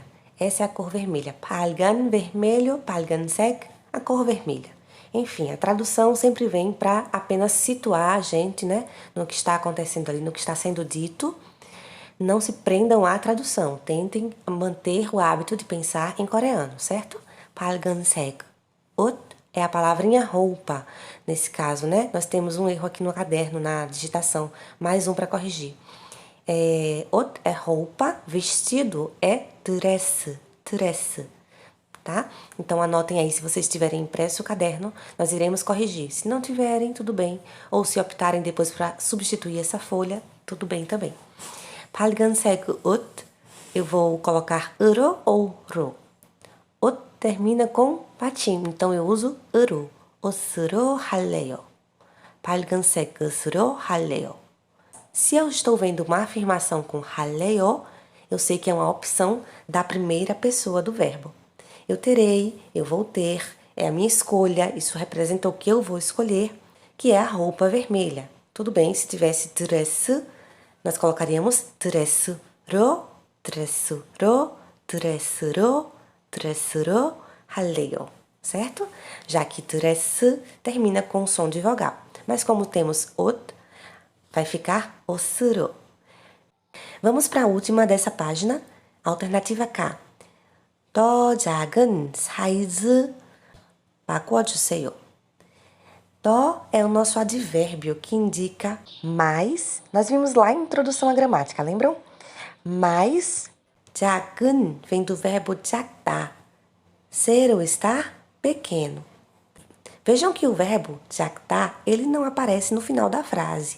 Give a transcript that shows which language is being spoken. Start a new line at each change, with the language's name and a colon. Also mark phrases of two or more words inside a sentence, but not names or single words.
Portuguese: Essa é a cor vermelha. 빨간, vermelho, 빨간색, a cor vermelha. Enfim, a tradução sempre vem para apenas situar a gente, né, no que está acontecendo ali, no que está sendo dito. Não se prendam à tradução, tentem manter o hábito de pensar em coreano, certo? 빨간색. 옷 é a palavrinha roupa. Nesse caso, né, nós temos um erro aqui no caderno, na digitação. Mais um para corrigir. 옷 é roupa, vestido é dress, dress. Tá? Então, anotem aí, se vocês tiverem impresso o caderno, nós iremos corrigir. Se não tiverem, tudo bem. Ou se optarem depois para substituir essa folha, tudo bem também.
Korean: 빨간색 옷,
Portuguese: eu vou colocar 으로 ou 로. 옷 termina com patim, então eu uso 으로.
Korean: 옷으로 할래요. 빨간색 옷으로 할래요.
Portuguese: Se eu estou vendo uma afirmação com 할래요, eu sei que é uma opção da primeira pessoa do verbo. Eu terei, eu vou ter, é a minha escolha, isso representa o que eu vou escolher, que é a roupa vermelha. Tudo bem, se tivesse dress, nós colocaríamos
Korean: dress로, dress로, dress로, dress로 할래요,
Portuguese: certo? Já que dress termina com som de vogal. Mas como temos 옷, vai ficar 옷으로. Vamos para a última dessa página, alternativa K.
Korean: 더 작은 사이즈 바꿔주세요.
Portuguese: 더 é o nosso advérbio que indica mais. Nós vimos lá em introdução à gramática, lembram? Mais, 작은 vem do verbo 작다. Ser ou estar pequeno. Vejam que o verbo 작다, ele não aparece no final da frase.